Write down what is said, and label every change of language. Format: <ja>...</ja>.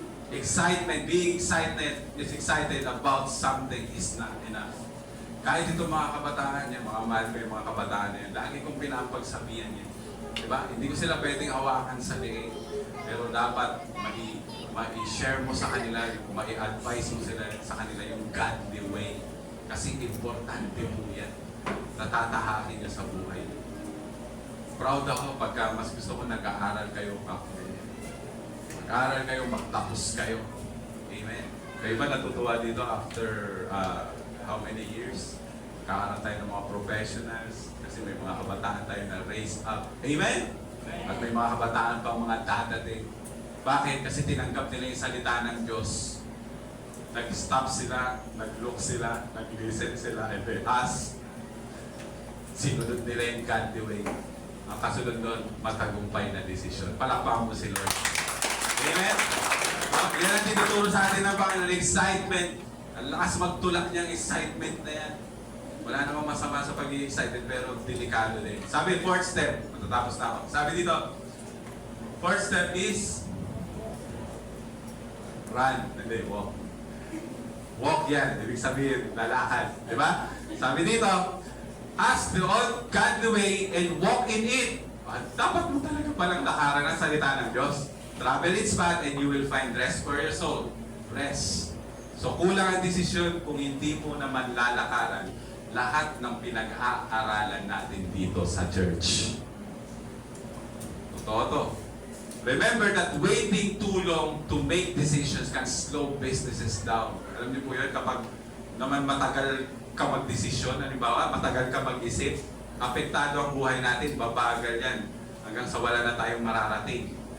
<en>Excitement, being excited about something is not enough.</en> <tl>Kahit itong mga kabataan niya, mga mahal ko yung mga kabataan niya, lagi kong pinapagsabihan niya. Diba? Hindi ko sila pwedeng hawakan sa leeg. Pero dapat mai-share mo sa kanila, mai-advise mo sila sa kanila yung godly way. Kasi importante po yan. Natatahakin niya sa buhay. Proud ako pagka mas gusto ko nag-aaral kayo mag-aaral kayo, magtapos kayo. Amen. Kayo ba natutuwa dito after how many years? Kakaroon tayo ng mga professionals kasi may mga kabataan tayo na raise up. Amen? At may mga kabataan pang mga dadating. Bakit? Kasi tinanggap nila yung salita ng Diyos. Nag-stop sila, nag-look sila, nag-listen sila,</tl> <en>and they ask.</en> <tl>Sinunod nila yung godly way. Ang kasunod doon, matagumpay na desisyon. Palakpakan mo si Lord. Amen? Yan ang tinuturo sa atin ng Panginoon, excitement. Ang lakas magtulak niyang excitement na yan. Wala namang masama sa pagiging excited pero delikado din. Sabi, fourth step. Matatapos na ako. Sabi dito,</tl> <en>fourth step is run.</en> <tl>Hindi, walk. Walk yan. Ibig sabihin, lalakad. Di ba? Sabi dito,</tl> <en>ask the old godly way and walk in it.</en> <tl>Dapat mo talaga palang lakaran ang salita ng Diyos.</tl> <en>Travel its path and you will find rest for your soul. Rest.</en> <tl>So kulang ang desisyon kung hindi mo naman lalakaran lahat ng pinag-aaralan natin dito sa church. Totoo to.</tl> <en>Remember that waiting too long to make decisions can slow businesses down.</en> <tl>Alam niyo po yun, kapag naman matagal ka mag-desisyon, halimbawa, matagal ka mag-isip, apektado ang buhay natin, babagal yan. Hanggang sa wala na tayong mararating.</tl>